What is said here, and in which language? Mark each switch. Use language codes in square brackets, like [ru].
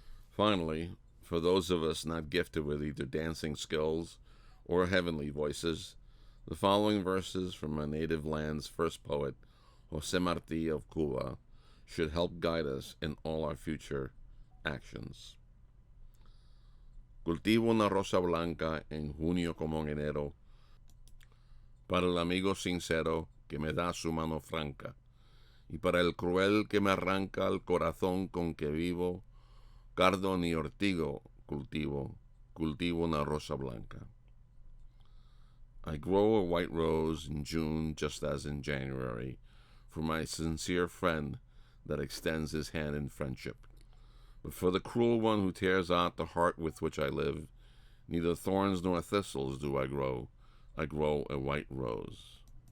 [en] Finally, for those of us not gifted with either dancing skills or heavenly voices, the following verses from my native land's first poet, José Martí of Cuba, should help guide us in all our future actions. [es] Cultivo una rosa blanca en junio como en enero, para el amigo sincero que me da su mano franca, y para el cruel que me arranca el corazón con que vivo, cardo ni ortigo cultivo una rosa blanca. [en] I grow a white rose in June just as in January, for my sincere friend that extends his hand in friendship. But for the cruel one who tears out the heart with which I live, neither thorns nor thistles do I grow a white rose.